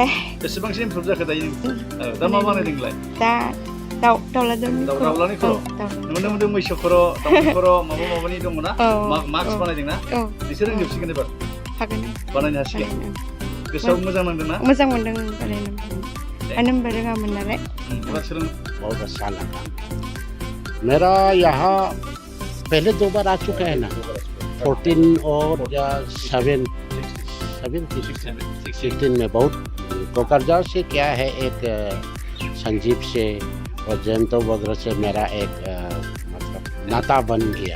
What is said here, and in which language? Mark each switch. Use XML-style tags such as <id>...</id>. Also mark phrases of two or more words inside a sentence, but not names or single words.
<brx>बेसेबांसो इमप्रुभ जाखो दायो दा मा बानायदों नोंलाय? दा दाउलानि खर' नुनो मोनदों मैसो खर' दाउनि खर' माबानि दङ ना मास्क बानायदों ना नोंसोर रोंजोबसिगोन एबार हागोन बानायनो हासिगोन गोसोआव मोजां नांदों ना? मोजां मोनदों बानायनो मानो होनबा रोङामोन नालाय।</brx> <hi>बहुत अच्छा लगा। मेरा यहाँ पहले 2 बार आ चुका है ना 14 और 16 में बहुत कोकरझा से क्या है एक संजीव से और जयंतो वगैरह से मेरा एक मतलब नाता बन गया।</hi>